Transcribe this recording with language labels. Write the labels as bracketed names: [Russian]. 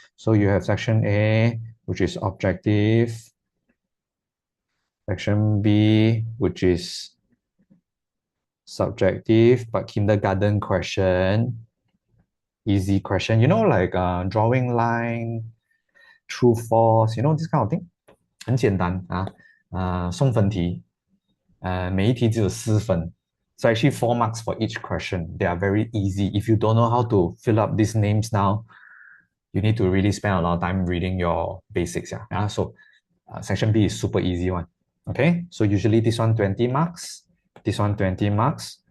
[English] So you have section A, which is objective. Section B, which is subjective but kindergarten question, easy question. Like drawing line, true, false. This kind of thing. [Chinese] 很简单啊，送分题，每一题只有4分。 [English] So actually 4 marks for each question. They are very easy. If you don't know how to fill up these names now, you need to really spend a lot of time reading your basics. So section B is super easy one. Okay, so usually this one 20 marks, this one 20 marks.